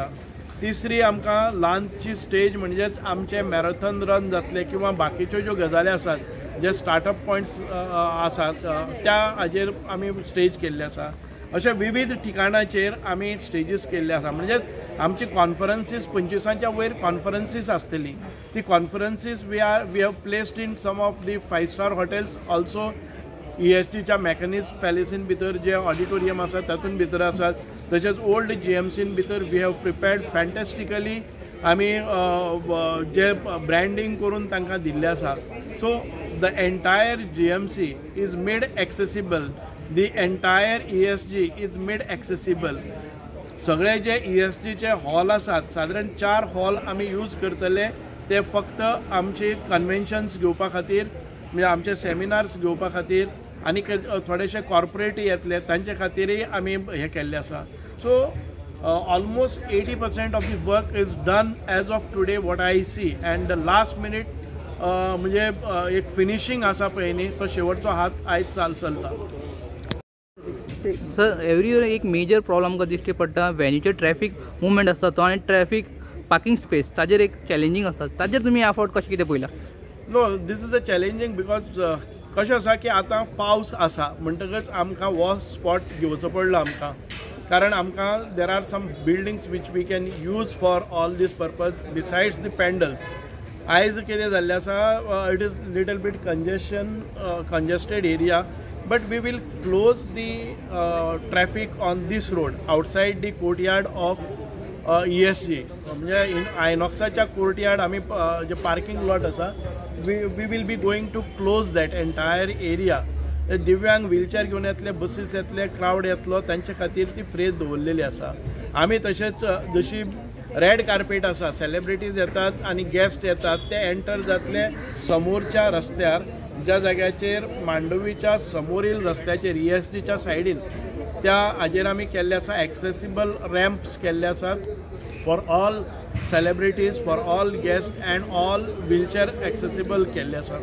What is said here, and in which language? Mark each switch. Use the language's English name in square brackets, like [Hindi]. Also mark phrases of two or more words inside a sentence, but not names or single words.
[Konkani] तिसरी आमकां ल्हानशी स्टेज म्हणजेच आमचे मॅरेथॉन रन जातले किंवा बाकीच्यो ज्यो गजाली आसात जे स्टार्टअप पॉयंट्स आसात त्या हाजेर आमी स्टेज केल्ले आसा. अशा विविध ठिकाणाचेर आमी स्टेजीस केल्ले आसा. म्हणजे आमची कॉन्फरन्सीस 25च्या वयर कॉन्फरन्सीस आसतली. [English] ती conferences we have placed in some of the 5-star hotels also. [Konkani] ESTच्या मॅकॅनिक्स पॅलेसीन भितर जे ऑडिटोरियम आसा तातूंत भितर आसात. तशेंच ओल्ड GMCन भितर [English] we have prepared fantastically [Konkani] आमी जे ब्रँडींग करून तांकां दिल्लें आसा. [English] so the entire GMC is made accessible. The entire ESG is made accessible. [Konkani] सगळे जे ESGचे हॉल आसात सादारण 4 हॉल आमी यूज करतले. ते फक्त आमचे कन्वेन्शन्स घेवपा खातीर म्हणजे आमचे सेमिनार्स घेवपा खातीर आनी थोडेशे कॉर्पोरेट येतले तांचे खातीरय आमी हे केल्ले आसा. [English] so almost 80% of the work is done as of today what I see. and the last minute [Konkani] म्हणजे एक फिनिशींग आसा पळय न्ही तो शेवटचो हात आयज चलता. सर एवरी इयर एक [English] major problem [Konkani] आमकां दिश्टी पडटा वेन्यूचे [English] traffic movement [Konkani] आसता तो आनी [English] traffic parking space [Konkani] ताजेर एक चॅलेंजींग आसता. ताजेर तुमी एफर्ट कशें कितें पळयला? [English] no this is a challenging because [Konkani] कशें आसा की आतां पावस आसा म्हणटकच आमकां हो स्पॉट घेवचो पडलो आमकां. कारण आमकां [English] there are some buildings which we can use for all this purpose besides the pendals. [Konkani] आयज कितें जाल्लें आसा [English] it is little bit congested area. But we will close the traffic on this road outside the courtyard of ESG. म्हणजे in Inoxaच्या courtyard [Konkani] आम्ही जे [English] parking lot आसा we will be going to close that entire area. [Konkani] दिव्यांग व्हीलचेअर घेवन येतले, बसीस येतले, क्रावड येतलो तांचे खातीर ती फ्री दवरलेली आसा. आमी तशेंच जशी [English] red carpet [Konkani] आसा सेलिब्रिटीज येतात आनी गेस्ट येतात ते एंटर जातले समोरच्या रस्त्यार ज्या जाग्याचेर मांडवीच्या समोरील रस्त्याचेर ESGच्या सायडीन त्या हाजेर आमी केल्ले आसा [English] accessible ramps [Konkani] केल्ले आसात [English] for all celebrities for all guest and all wheelchair accessible [Konkani] केल्ले आसा.